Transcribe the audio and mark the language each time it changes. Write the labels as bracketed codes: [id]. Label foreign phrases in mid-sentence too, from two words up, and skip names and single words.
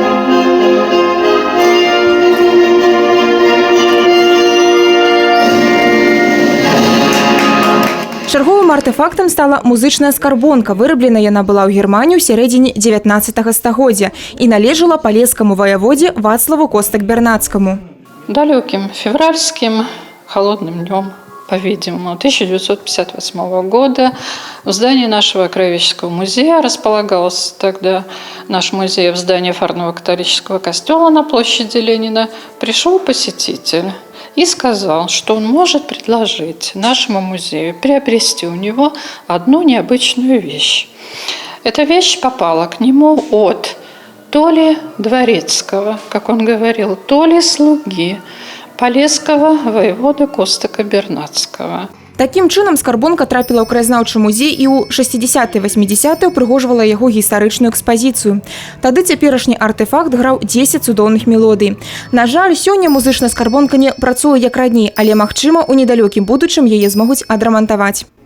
[be] Чарговым артефактам стала музычная скарбонка. Выраблена яна была ў Германію ў сярэдзіне 19 стагоддзя і належала палескаму ваяводзе Вацлаву Костак-Бернацкаму. [ru] Далеким февральским холодным днем, по-видимому, 1958 года в здании нашего Краеведческого музея располагался тогда наш музей в здании Фарного католического костела на площади Ленина. Пришел посетитель и сказал, что он может предложить нашему музею приобрести у него одну необычную вещь. Эта вещь попала к нему от то ли дворецкого, как он говорил, то ли слуги полесского воеводы Костака-Бернацкого. [be] Такім чынам скарбонка трапіла ў краязнаўчы музей і ў 60-80 упрыгожвала яго гістарычную экспазіцыю. Тады цяперашні артефакт граў 10 цудоўных мелодый. На жаль, сёння музычная скарбонка не працуе як раней, але магчыма, у недалёкім будучым яе змогуць адрамантаваць.